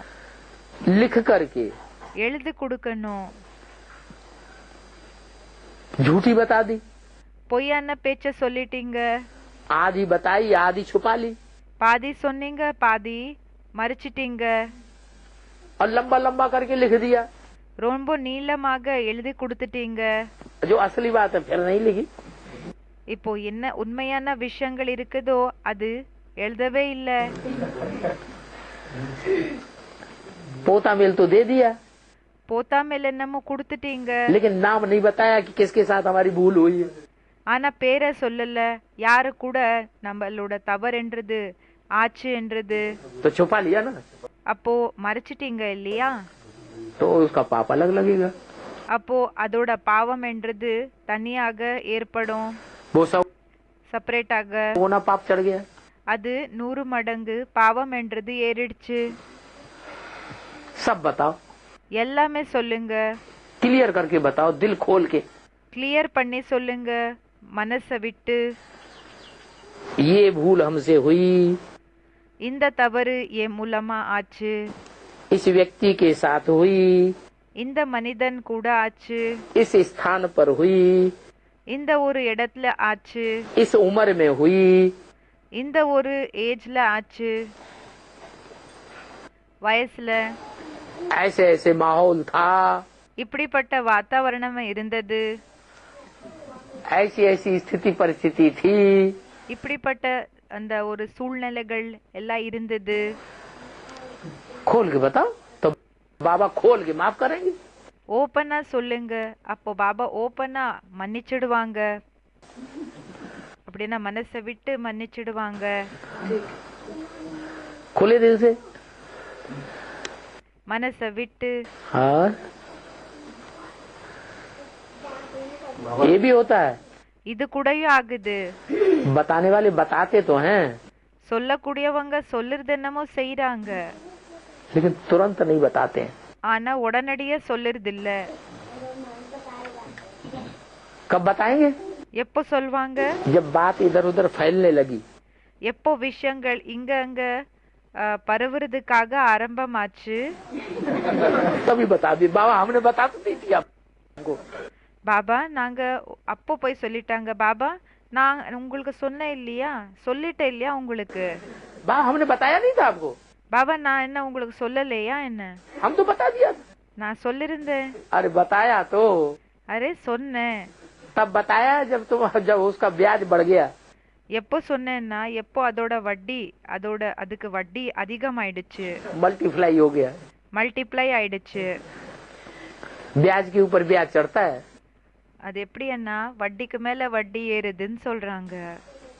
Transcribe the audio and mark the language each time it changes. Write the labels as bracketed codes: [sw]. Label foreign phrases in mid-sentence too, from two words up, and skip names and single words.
[hi] लिख करके [ta] எழுதி கொடுக்கணும். [hi] झूठी बता दी, [ta] பொய்யான பேச்ச சொல்லிட்டீங்க. [hi] आधी बताई आधी छुपा ली [ta] பாதி சொன்னீங்க பாதி மறைச்சிட்டீங்க. [hi] और लंबा लंबा करके लिख दिया। [ta] ரொம்ப நீளமாக எழுதி கொடுத்துட்டீங்க. [hi] जो असली बात है फिर नहीं लिखी। [ta] இப்போ என்ன உண்மையான விஷயங்கள் இருக்குதோ அது எழுதவே இல்ல. [hi] पोता मेल तो दे दिया [ta] போத்தா மேல என்னமோ கொடுத்துட்டீங்க. [hi] लेकिन नाम नहीं बताया कि किसके साथ हमारी भूल हुई है। [ta] ஆனா பேரை சொல்லல, யாரு கூட நம்மளோட தவறுன்றது ஆச்சு என்றது. [hi] तो छुपा लिया ना, [ta] அப்போ மறைச்சிட்டீங்க இல்லையா? [hi] तो उसका पाप अलग लगेगा। [ta] அப்போ அதோட பாவம் என்றது தனியாக ஏற்படும், [hi] वो सब [ta] செப்பரேட்டாக. [hi] होना पाप चढ़ गया। [ta] அது 100 மடங்கு பாவம் என்றது ஏறிடுச்சு. [hi] सब बताओ, [ta] எல்லாமே சொல்லுங்க, [hi] क्लियर करके बताओ, दिल खोल के। [ta] கிளியர் பண்ணி சொல்லுங்க மனசை விட்டு. [hi] ये भूल हमसे हुई, [ta] இந்த தவறு என் மூலமா ஆச்சு, [hi] इस व्यक्ति के साथ हुई, [ta] இந்த மனிதன் கூட ஆச்சு, [hi] इस स्थान पर हुई, [ta] இந்த ஒரு இடத்துல ஆச்சு, [hi] इस उम्र में हुई, [ta] இந்த ஒரு ஏஜ்ல ஆச்சு, வயசுல [hi] ऐसे ऐसे माहौल था, [ta] இப்படிப்பட்ட வாतावरण இருந்தது, [hi] ऐसी ऐसी स्थिति परिस्थिति थी। [ta] இப்படிப்பட்ட அந்த ஒரு சூழ்நிலைகள் எல்லாம் இருந்தது. [hi] खोल के बताओ तो बाबा खोल के माफ करेंगे। [ta] ஓப்பனா சொல்லுங்க, அப்போ பாபா ஓப்பனா மன்னிச்சிடுவாங்க. அப்படின்னா மனசை விட்டு மன்னிச்சிடுவாங்க. [hi] खुले दिल से। [ta] மனசை விட்டு. [hi] हाँ, ये भी होता है। [ta] இது கூடயும் ஆகுது. [hi] बताने वाले बताते तो हैं, [ta] சொல்லக்கூடியவங்க சொல்லுறது என்னமோ செய்யறாங்க, [hi] लेकिन तुरंत नहीं बताते हैं। [ta] ஆனா உடனடியே சொல்லுறது இல்ல. [hi] कब बताएंगे? [ta] எப்போ சொல்வாங்க? [hi] जब बात इधर उधर फैलने लगी। [ta] எப்போ விஷயங்கள் இங்க அங்க பரவுறதுக்காக ஆரம்பமாச்சு, [hi] तभी बता दी। बाबा हमने बता तो दी थी आपको। [ta] பாபா நாங்க அப்போ போய் சொல்லிட்டாங்க, பாபா நான் உங்களுக்கு சொன்னேன் இல்லையா, சொல்லிட்டேன் இல்லையா உங்களுக்கு. [hi] बाबा हमने बताया नहीं था आपको। [ta] பாபா நான் என்ன உங்களுக்கு சொல்லலையா என்ன? [hi] हम तो बता दिया था। [ta] நான் சொல்லிருந்தேன். [hi] अरे बताया तो [ta] அரே சொன்னேன். [hi] तब बताया जब उसका ब्याज बढ़ गया। [ta] எப்போ சொன்னேன்னா எப்போ அதோட வட்டி அதுக்கு வட்டி அதிகமாயிடுச்சு, [hi] मल्टीप्लाई हो गया। [ta] மல்டிப்ளை ஆயிடுச்சு. [hi] ब्याज के ऊपर ब्याज चढ़ता है। [ta] அது எப்படின்னா வட்டிக்கு மேல வட்டி ஏறுதுன்னு சொல்றாங்க.